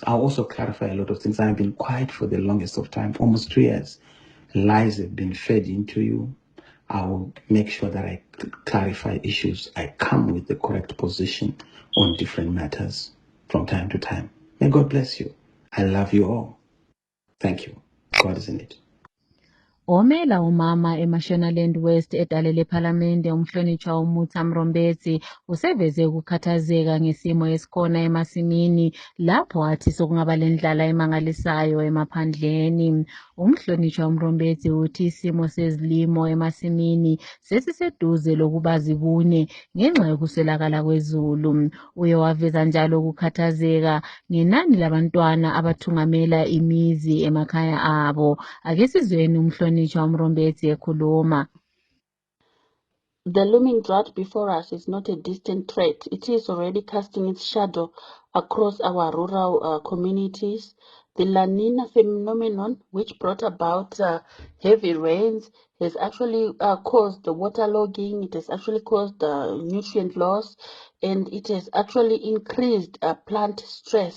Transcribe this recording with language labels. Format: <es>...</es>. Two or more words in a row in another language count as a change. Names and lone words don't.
<en>I'll also clarify a lot of things. I've been quiet for the longest of time, almost 2 years. Lies have been fed into you. I will make sure that I clarify issues. I come with the correct position on different matters. from time to time. May God bless you. I love you all. Thank you. God is in it.</en> <nd>Omela umama eMashonaland West edale lephalamende umhlonitshwa uMutha Mrombezi useveze ukukhathazeka ngesimo esikhona emasimini lapho athi sokungaba lendlala emangalisayo emaphandleni. Umhlonitshwa uMrombezi uthi isimo sezilimo emasimini sesiseduze lokuba zibune ngenxa yokuswelakala kwezulu. Uye waveza njalo ukukhathazeka ngenani labantwana abathungamela imizi emakhaya abo. Ake sizweni umhlonitshwa uMrombezi ekhuluma.</nd> <en>The looming drought before us is not a distant threat. It is already casting its shadow across our rural communities. The La Nina phenomenon, which brought about heavy rains, has actually caused the waterlogging, it has actually caused nutrient loss, and it has actually increased plant stress.</en>